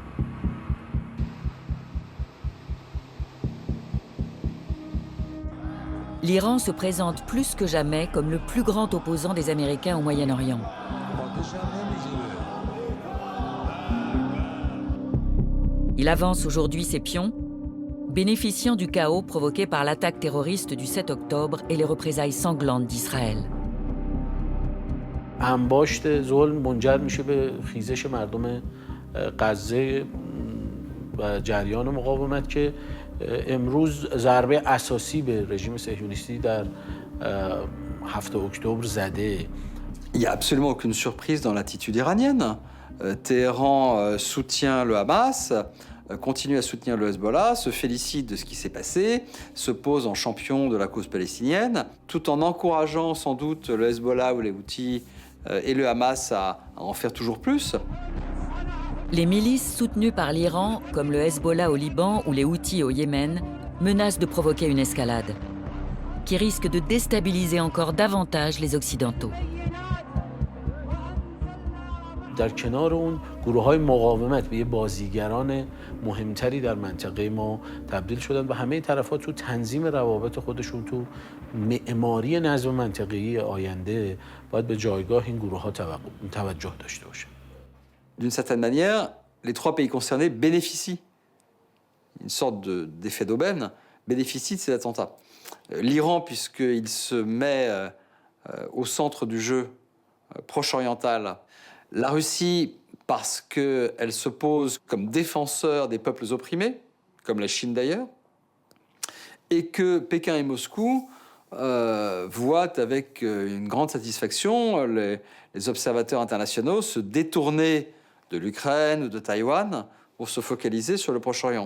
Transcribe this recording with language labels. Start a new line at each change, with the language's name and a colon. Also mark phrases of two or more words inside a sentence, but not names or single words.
French: L'Iran se présente plus que jamais comme le plus grand opposant des Américains au Moyen-Orient. Il avance aujourd'hui ses pions, bénéficiant du chaos provoqué par l'attaque terroriste du 7 octobre et les représailles sanglantes d'Israël.
Persian: انباشت ظلم منجر میشه به خیزش مردم غزه و جریان مقاومت که امروز ضربه اساسی به رژیم صهیونیستی در 7 اکتبر زده.
French: Il n'y a absolument aucune surprise dans l'attitude iranienne. Téhéran soutient le Hamas, continue à soutenir le Hezbollah, se félicite de ce qui s'est passé, se pose en champion de la cause palestinienne, tout en encourageant sans doute le Hezbollah ou les Houthis et le Hamas à en faire toujours plus. Les milices soutenues par l'Iran, comme le Hezbollah au Liban ou les Houthis au Yémen, menacent de provoquer une escalade, qui risque de déstabiliser encore davantage les Occidentaux.
Persian: در کنار اون گروه‌های مقاومت به بازیگران مهمتری در منطقه ما تبدیل شدن و همه طرف‌ها تو تنظیم روابط خودشون تو معماری نظم منطقه‌ای آینده باید به جایگاه این گروه‌ها توجه داشته باشن.
French: D'une certaine manière, les trois pays concernés bénéficient, une sorte d'effet d'aubaine, bénéficient de ces attentats. L'Iran, puisqu'il se met au centre du jeu proche-oriental. La Russie, parce qu'elle se pose comme défenseur des peuples opprimés, comme la Chine d'ailleurs, et que Pékin et Moscou voient avec une grande satisfaction les observateurs internationaux se détourner de l'Ukraine ou de Taïwan pour se focaliser sur le Proche-Orient.